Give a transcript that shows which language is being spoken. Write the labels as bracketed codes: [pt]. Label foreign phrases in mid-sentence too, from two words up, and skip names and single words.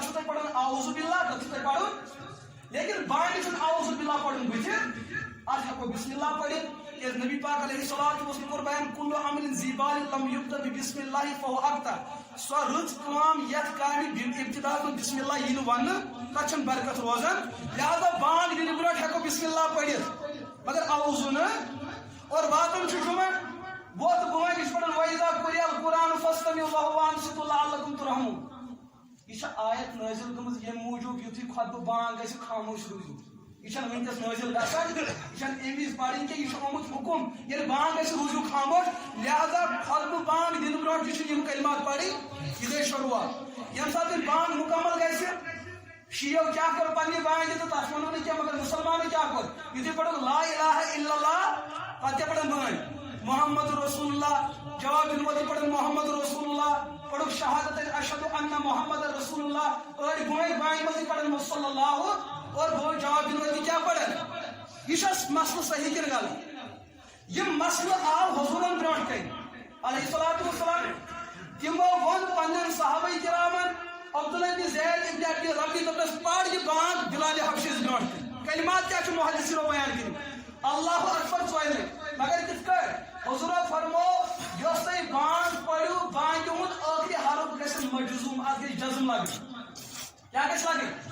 [ks] چھُو تۄہہِ پرُن [ar] اعوذ باللہ [ks] تتھ چھُو تۄہہِ پرُن لیکن باقی چھُنہٕ [ar] اعوذ باللہ [ks] پرُن بٕتھِ اتھ ہیٚکو [ar] بسم اللہ [ks] پٔرِتھ کیٛازِ نبی پاک [ar] علیہ الصلوۃ والسلام [ks] کوٚر بیان [ar] کُلُّ عملٍ ذی بال لم یبدأ ببسم اللہ فہو ابتر [ks] سۄ رٕژ کٲم یتھ کامہِ ابتداء [ar] بسم اللہ [ks] یی نہٕ وننہٕ تتھ چھنہٕ برکت روزان لہذا بانگ دِنہٕ برونٛٹھ ہیٚکو [ar] بسم اللہ [ks] پٔرِتھ مگر اعوذ نہٕ اور واتُن چھُ جمعہ ووت بٲنٛگۍ چھِ پران [ar] وَإِذَا قُرِئَ الْقُرْآنُ فَاسْتَمِعُوا لَهُ وَأَنصِتُوا لَعَلَّكُمْ تُرْحَمُونَ [ks] یہ آیت نازل گٔمٕژ ییٚمہِ موٗجوٗب یُتھُے خۄطبہٕ بانگ گژھِ خاموش روٗزِو یہ چھنہٕ وٕنکیٚس نازل گژھان یہ چھنہٕ اَمہِ وِزِ پرٕنۍ کینٛہہ یہ چھُ آمُت حُکُم ییٚلہِ بانگ گژھِ روٗزِو خاموش لہذا خۄطبہٕ بانگ دِنہٕ برونٛٹھ تہِ چھِ یِم کلمات پرٕنۍ یہِ گٔے شروعات ییٚمہِ ساتہٕ یہِ بانگ مُکمل گژھِ شیعو کیٛاہ کوٚر پننہِ بانگہِ تہٕ تتھ وَنو نہٕ کینٛہہ مگر مُسلمانو کیٛاہ کوٚر یُتھُے پرُن [ar] لا الہ الا اللہ [ks] پتہٕ کیٛاہ پرن بٲنۍ [ar] محمد رسول اللہ [ks] جواب دِنہٕ وٲلۍ پرن [ar] محمد رسول اللہ [ur] پڑھو شہادت [ar] اشہد ان محمد رسول اللہ [ks] أڑۍ بٲنۍ بانگہِ منٛزٕے پرن [ar] صلی اللہ [ks] اور جواب دِنہٕ وٲلۍ کیٛاہ پرن یہ چھا مسلہٕ صحیح کِنہٕ غلط یہ مسلہٕ آو حضوٗرن برونٛٹھ کَنہِ [ar] علیہ الصلوۃ والسلام [ks] تِمو ووٚن پننٮ۪ن صحابہ کرامن عبداللہ بن زید ابن ابی ربی دوٚپنس پَر یہِ بانگ بلال حبشیس برونٛٹھ کَنہِ کلمات کیٛاہ چھُ محدثینو بیان کٔرمٕتۍ [ar] اللہ اکبر [ks] ژۄیہِ لٹہِ مگر کِتھ کٲٹھۍ حضورو فرمو یۄس تُہۍ بانگ پٔرِو بانگہِ ہُنٛد ٲخری حرف گژھِ مجزوم اتھ گژھِ جزم لگٕنۍ کیٛاہ گژھِ لگٕنۍ